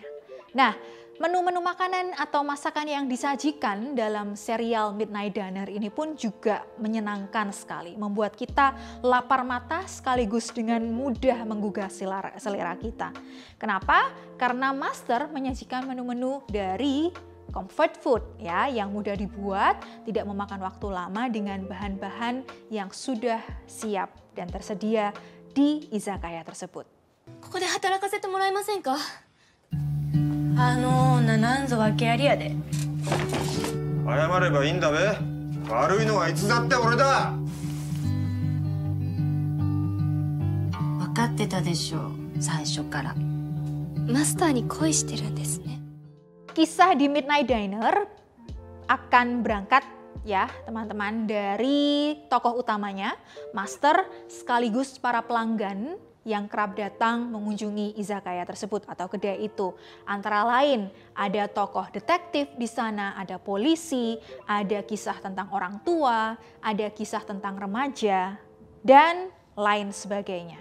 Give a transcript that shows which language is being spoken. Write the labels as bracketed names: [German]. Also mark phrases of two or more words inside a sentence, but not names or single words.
[Indonesian] Nah, menu-menu makanan atau masakan yang disajikan dalam serial Midnight Diner ini pun juga menyenangkan sekali, membuat kita lapar mata sekaligus dengan mudah menggugah selera kita. Kenapa? Karena master menyajikan menu-menu dari [English] comfort food [Indonesian] ya, yang mudah dibuat, tidak memakan waktu lama dengan bahan-bahan yang sudah siap dan tersedia di izakaya tersebut. [Japanese] ここで働かせてもらえませんか？なんぞ訳ありやで。謝ればいいんだべ。悪いのはいつだって俺だ。分かってたでしょう、最初から。マスターに恋してるんですね。 [Indonesian] Kisah di Midnight Diner akan berangkat ya teman-teman dari tokoh utamanya, master sekaligus para pelanggan yang kerap datang mengunjungi izakaya tersebut atau kedai itu. Antara lain ada tokoh detektif di sana, ada polisi, ada kisah tentang orang tua, ada kisah tentang remaja, dan lain sebagainya.